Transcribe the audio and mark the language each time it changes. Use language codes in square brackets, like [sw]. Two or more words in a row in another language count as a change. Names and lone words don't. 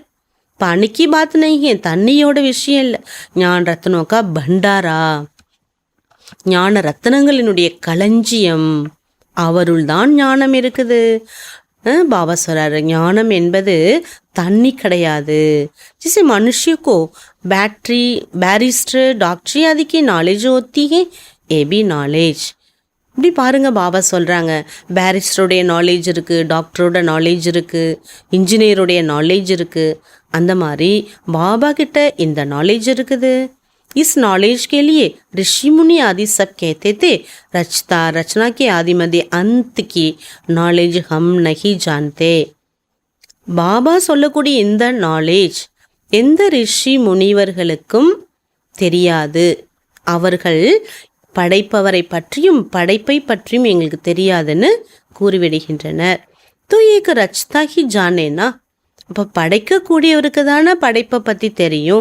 [hi] पानी की बात नहीं, [ta] தண்ணியோட விஷயம் இல்லை. [hi] ज्ञान रत्नों का भंडारा, [ta] ஞான ரத்னங்களினுடைய களஞ்சியம். அவருள் தான் ஞானம் இருக்குது. பாபா சொல்றாரு ஞானம் என்பது தண்ணி கிடையாது. [hi] जिसे मनुष्य को बैटरी बैरिस्टर डॉक्टरी आदि की नॉलेज होती है, ये भी नॉलेज. [ta] இப்படி பாருங்க, பாபா சொல்கிறாங்க பேரிஸ்டருடைய நாலேஜ் இருக்குது, டாக்டரோட நாலேஜ் இருக்குது, இன்ஜினியருடைய நாலேஜ் இருக்குது. அந்த மாதிரி பாபா கிட்ட இந்த நாலேஜ் இருக்குது. [hi] इस नॉलेज के लिए ऋषि मुनि आदि सब कहते थे रचता रचना के आदि मध्य अंत की नॉलेज हम नहीं जानते. [ta] பாபா சொல்லக்கூடிய இந்த நாலேஜ் எந்த ரிஷி முனிவர்களுக்கும் தெரியாது. அவர்கள் படைப்பவரை பற்றியும் படைப்பை பற்றியும் எங்களுக்கு தெரியாதுன்னு கூறிவிடுகின்றனர். [hi] तो एक रचता ही जाने ना, [ta] அப்போ படைக்கக்கூடியவருக்கு தானே படைப்பை பற்றி தெரியும்.